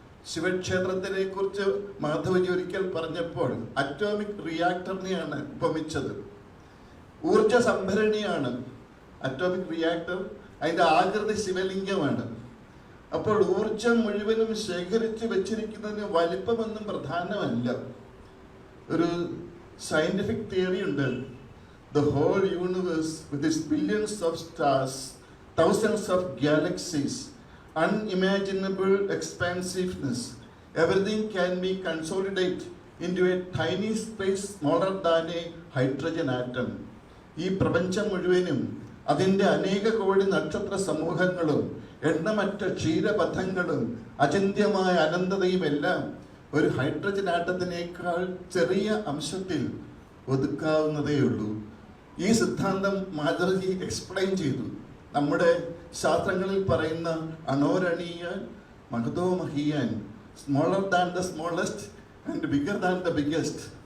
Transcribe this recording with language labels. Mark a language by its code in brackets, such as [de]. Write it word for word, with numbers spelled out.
[ml] ശിവക്ഷേത്രത്തിനെ കുറിച്ച് മാധവജി ഒരിക്കൽ പറഞ്ഞപ്പോൾ അറ്റോമിക് റിയാക്ടറിനെയാണ് ഉപമിച്ചത്. ഊർജ സംഭരണിയാണ് അറ്റോമിക് റിയാക്ടർ. അതിൻ്റെ ആകൃതി ശിവലിംഗമാണ്. അപ്പോൾ ഊർജം മുഴുവനും ശേഖരിച്ച് വെച്ചിരിക്കുന്നതിന് വലിപ്പമൊന്നും പ്രധാനമല്ല. ഒരു സയൻറ്റിഫിക് തിയറി ഉണ്ട്. [en] The whole universe with its billions of stars, thousands of galaxies, unimaginable expansiveness. Everything can be consolidated into a tiny space smaller than a hydrogen atom. [ml] ഈ പ്രപഞ്ചം മുഴുവനും അതിൻ്റെ അനേക കോടി നക്ഷത്ര സമൂഹങ്ങളും എണ്ണമറ്റ ക്ഷീരപഥങ്ങളും അചിന്ത്യമായ അനന്തതയും എല്ലാം ഒരു ഹൈഡ്രജൻ ആറ്റത്തിനേക്കാൾ ചെറിയ അംശത്തിൽ ഒതുക്കാവുന്നതേയുള്ളൂ. ഈ സിദ്ധാന്തം മാധവജി എക്സ്പ്ലെയിൻ ചെയ്തു. നമ്മുടെ ശാസ്ത്രങ്ങളിൽ പറയുന്ന [sa] അണോരണീയാൻ, മഹതോ മഹിയാൻ, [en] Smaller than the smallest and bigger than the biggest.